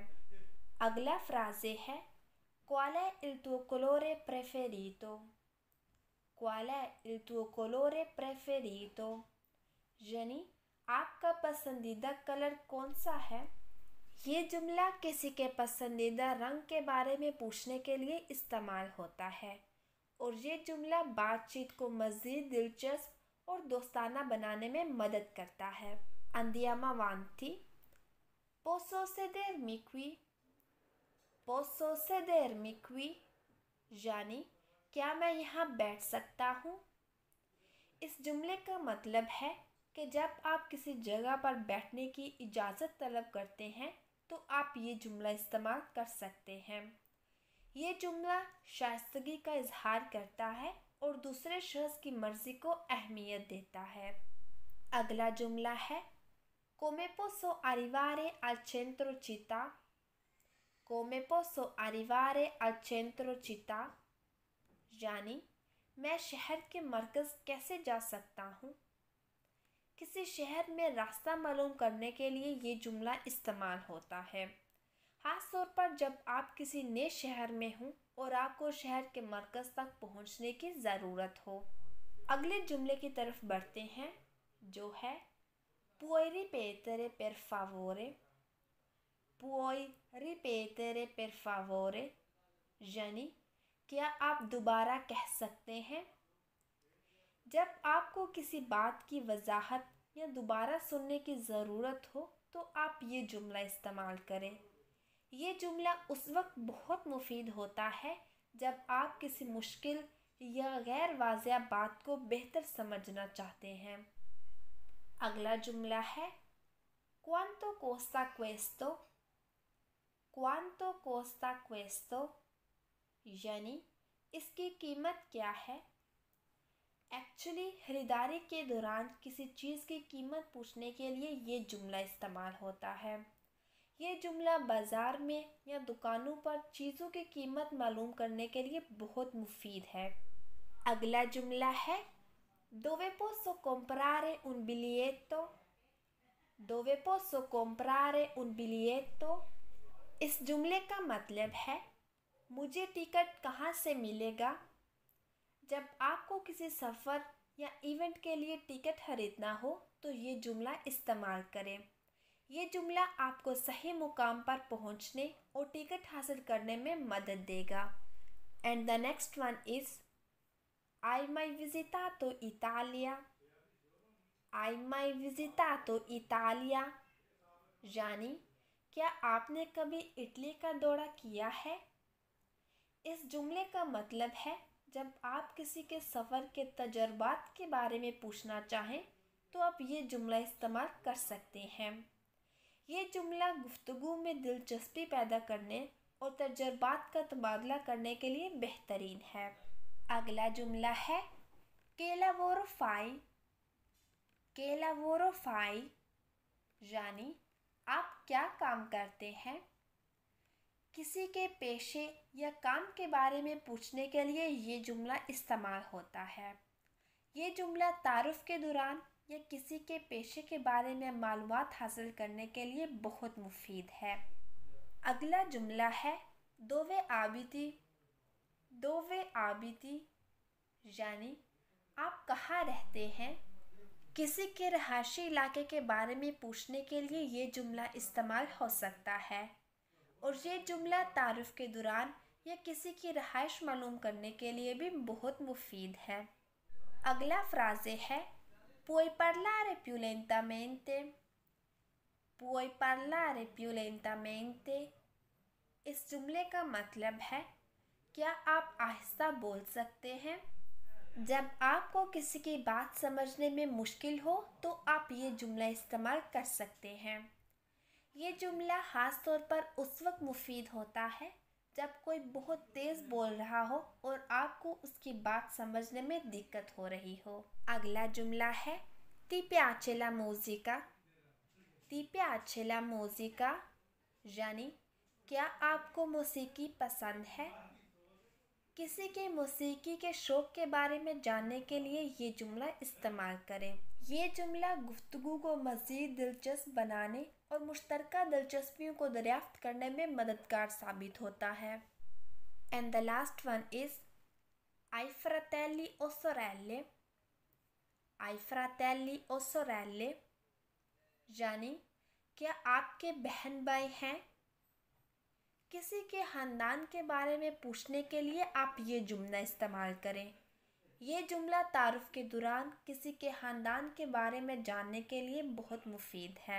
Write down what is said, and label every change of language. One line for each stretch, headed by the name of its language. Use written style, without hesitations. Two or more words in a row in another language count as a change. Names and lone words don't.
Urdu: اگلا فریز ہے
Italian: Qual è il tuo colore preferito? Qual è il tuo colore preferito?
Urdu: یعنی آپ کا پسندیدہ کلر کون سا ہے. یہ جملہ کسی کے پسندیدہ رنگ کے بارے میں پوچھنے کے لیے استعمال ہوتا ہے اور یہ جملہ بات چیت کو مزید دلچسپ اور دوستانہ بنانے میں مدد کرتا ہے.
Italian: Andiamo avanti. Posso sedermi qui? Posso sedermi qui?
Urdu: یعنی کیا میں یہاں بیٹھ سکتا ہوں. اس جملے کا مطلب ہے کہ جب آپ کسی جگہ پر بیٹھنے کی اجازت طلب کرتے ہیں تو آپ یہ جملہ استعمال کر سکتے ہیں. یہ جملہ شائستگی کا اظہار کرتا ہے اور دوسرے شخص کی مرضی کو اہمیت دیتا ہے. اگلا جملہ ہے
Italian: Come posso arrivare al centro città? Come posso arrivare al centro città?
Urdu: یعنی میں شہر کے مرکز کیسے جا سکتا ہوں. کسی شہر میں راستہ معلوم کرنے کے لیے یہ جملہ استعمال ہوتا ہے، خاص طور پر جب آپ کسی نئے شہر میں ہوں اور آپ کو شہر کے مرکز تک پہنچنے کی ضرورت ہو. اگلے جملے کی طرف بڑھتے ہیں، جو ہے
Italian: puoi ripetere per favore? Puoi ripetere per favore?
Urdu: یعنی کیا آپ دوبارہ کہہ سکتے ہیں. جب آپ کو کسی بات کی وضاحت یا دوبارہ سننے کی ضرورت ہو تو آپ یہ جملہ استعمال کریں. یہ جملہ اس وقت بہت مفید ہوتا ہے جب آپ کسی مشکل یا غیر واضح بات کو بہتر سمجھنا چاہتے ہیں. اگلا جملہ ہے
Italian: Quanto costa questo? Quanto costa questo?
Urdu: یعنی اس کی قیمت کیا ہے. ایکچولی خریداری کے دوران کسی چیز کی قیمت پوچھنے کے لیے یہ جملہ استعمال ہوتا ہے. یہ جملہ بازار میں یا دکانوں پر چیزوں کی قیمت معلوم کرنے کے لیے بہت مفید ہے. اگلا جملہ ہے
Italian: Dove posso comprare un biglietto? Dove posso comprare un biglietto?
Urdu: اس جملے کا مطلب ہے مجھے ٹکٹ کہاں سے ملے گا. جب آپ کو کسی سفر یا ایونٹ کے لیے ٹکٹ خریدنا ہو تو یہ جملہ استعمال کریں. یہ جملہ آپ کو صحیح مقام پر پہنچنے اور ٹکٹ حاصل کرنے میں مدد دے گا.
English: and the next one is
Italian: Hai mai visitato Italia? Hai mai visitato Italia?
Urdu: یعنی کیا آپ نے کبھی اٹلی کا دورہ کیا ہے. اس جملے کا مطلب ہے جب آپ کسی کے سفر کے تجربات کے بارے میں پوچھنا چاہیں تو آپ یہ جملہ استعمال کر سکتے ہیں. یہ جملہ گفتگو میں دلچسپی پیدا کرنے اور تجربات کا تبادلہ کرنے کے لیے بہترین ہے. اگلا جملہ ہے
Italian: Che lavoro fai? Che lavoro fai?
Urdu: یعنی آپ کیا کام کرتے ہیں. کسی کے پیشے یا کام کے بارے میں پوچھنے کے لیے یہ جملہ استعمال ہوتا ہے. یہ جملہ تعارف کے دوران یا کسی کے پیشے کے بارے میں معلومات حاصل کرنے کے لیے بہت مفید ہے. اگلا جملہ ہے
Italian: Dove abiti? Dove abiti?
Urdu: یعنی آپ کہاں رہتے ہیں. کسی کے رہائشی علاقے کے بارے میں پوچھنے کے لیے یہ جملہ استعمال ہو سکتا ہے اور یہ جملہ تعارف کے دوران یا کسی کی رہائش معلوم کرنے کے لیے بھی بہت مفید ہے. اگلا فریز ہے
Italian: Puoi parlare più lentamente? Puoi parlare più lentamente?
Urdu: اس جملے کا مطلب ہے کیا آپ آہستہ بول سکتے ہیں. جب آپ کو کسی کی بات سمجھنے میں مشکل ہو تو آپ یہ جملہ استعمال کر سکتے ہیں. یہ جملہ خاص طور پر اس وقت مفید ہوتا ہے جب کوئی بہت تیز بول رہا ہو اور آپ کو اس کی بات سمجھنے میں دقت ہو رہی ہو. اگلا جملہ ہے
Italian: Ti piace la musica? Ti piace la musica?
Urdu: یعنی کیا آپ کو موسیقی پسند ہے. کسی کے موسیقی کے شوق کے بارے میں جاننے کے لیے یہ جملہ استعمال کریں. یہ جملہ گفتگو کو مزید دلچسپ بنانے اور مشترکہ دلچسپیوں کو دریافت کرنے میں مددگار ثابت ہوتا ہے.
English: and the last one is
Italian: Ai fratelli o sorelle? Ai fratelli o sorelle?
Urdu: یعنی کیا آپ کے بہن بھائی ہیں. کسی کے خاندان کے بارے میں پوچھنے کے لیے آپ یہ جملہ استعمال کریں. یہ جملہ تعارف کے دوران کسی کے خاندان کے بارے میں جاننے کے لیے بہت مفید ہے.